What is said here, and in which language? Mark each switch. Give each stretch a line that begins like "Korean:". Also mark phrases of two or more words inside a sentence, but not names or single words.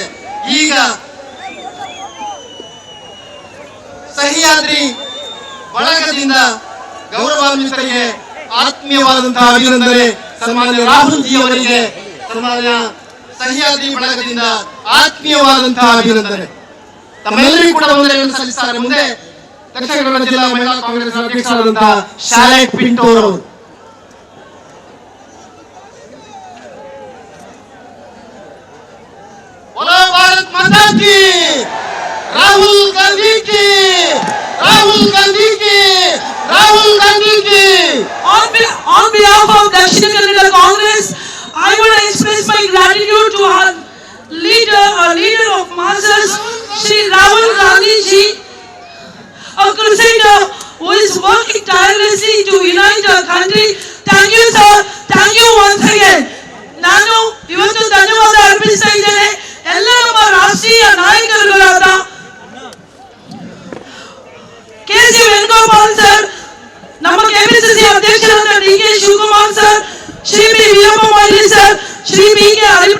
Kannada: ಈಗ ಸಹ್ಯಾದ್ರಿ ಬಳಗದಿಂದ ಗೌರವಾನ್ವಿತರಿಗೆ ಆತ್ಮೀಯವಾದಂತಹ ಅಭಿನಂದನೆ. ಸನ್ಮಾನ್ಯ ರಾಹುಲ್ ಜಿ ಅವರಿಗೆ ಸನ್ಮಾನ್ಯ ಸಹ್ಯಾದ್ರಿ ಬಳಗದಿಂದ ಆತ್ಮೀಯವಾದಂತಹ ಅಭಿನಂದನೆ. ತಮ್ಮೆಲ್ಲರಿಗೂ ಕೂಡ ವಂದನೆಗಳನ್ನು ಸಲ್ಲಿಸುತ್ತಾರೆ. ಮುಂದೆ ದಕ್ಷಿಣ ಕನ್ನಡ ಜಿಲ್ಲಾ ಮಹಿಳಾ ಕಾಂಗ್ರೆಸ್ ಅಧ್ಯಕ್ಷರಾದಂತಹ ಶಾಲೆಟ್ ಪಿಂಟೋ ಅವರು.
Hindi: बोलो भारत माता की, राहुल गांधी की, राहुल गांधी की, राहुल गांधी की.
English: On behalf of Dakshina Kannada Congress, I want to express my gratitude to our leader of masses, Shri Rahul Gandhi ji, a crusader who is working tirelessly to unite our country. Thank you, sir. Thank you once again.
Kannada: ನಾನು ಇವತ್ತು ಧನ್ಯವಾದ ಅರ್ಪಿಸ್ತಾ ಇದ್ದೇನೆ ಎಲ್ಲ ನಮ್ಮ ರಾಷ್ಟ್ರೀಯ ನಾಯಕರುಗಳಾದ ಕೆ.ಸಿ. ವೇಣುಗೋಪಾಲ್ ಸರ್, ನಮ್ಮ ಕೆಪಿಸಿಸಿ ಅಧ್ಯಕ್ಷರಾದ ಡಿ.ಕೆ. ಶಿವಕುಮಾರ್ ಸರ್, ಶ್ರೀ ಬಿ. ವೀರಪ್ಪ ಮೊಯ್ಲಿ ಸರ್, ಶ್ರೀ ಬಿ.ಕೆ.